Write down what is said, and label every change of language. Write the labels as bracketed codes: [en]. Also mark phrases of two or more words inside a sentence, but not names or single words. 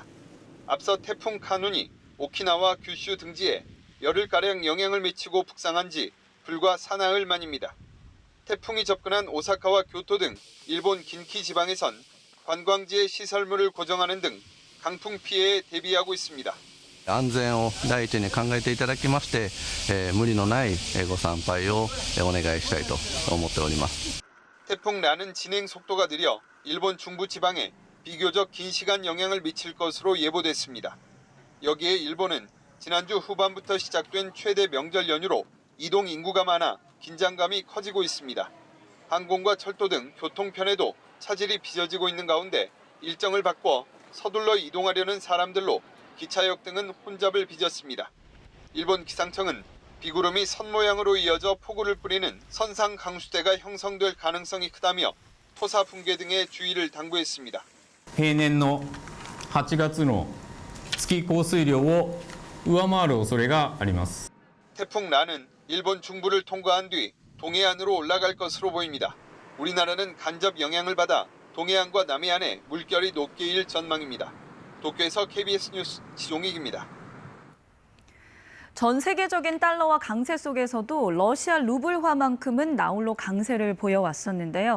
[ko] 앞서 태풍 카눈이 오키나와 규슈 등지에 열흘가량 영향을 미치고 북상한 지 불과 사나흘 만입니다. 태풍이 접근한 오사카와 교토 등 일본 긴키 지방에선 관광지의 시설물을 고정하는 등 강풍 피해에 대비하고 있습니다. [ja] 安全を第一に考えていただきまして、無理のないご参拝をお願いしたいと思っております。 [ko] 태풍 란은 진행 속도가 느려 일본 중부 지방에 비교적 긴 시간 영향을 미칠 것으로 예보됐습니다. 여기에 일본은 지난주 후반부터 시작된 최대 명절 연휴로 이동 인구가 많아 긴장감이 커지고 있습니다. 항공과 철도 등 교통편에도 차질이 빚어지고 있는 가운데 일정을 바꿔 서둘러 이동하려는 사람들로 기차역 등은 혼잡을 빚었습니다. 일본 기상청은 비구름이 선 모양으로 이어져 폭우를 뿌리는 선상 강수대가 형성될 가능성이 크다며 토사 붕괴 등의 주의를 당부했습니다. [ja] 平年の8月の月降水量を上回る恐れがあります。 [ko] 태풍 란은 일본 중부를 통과한 뒤 동해안으로 올라갈 것으로 보입니다. 우리나라는 간접 영향을 받아 동해안과 남해안에 물결이 높게 일 전망입니다. 도쿄에서 KBS 뉴스 지종익입니다. 전 세계적인 달러와 강세 속에서도 러시아 루블화만큼은 나홀로 강세를 보여왔었는데요.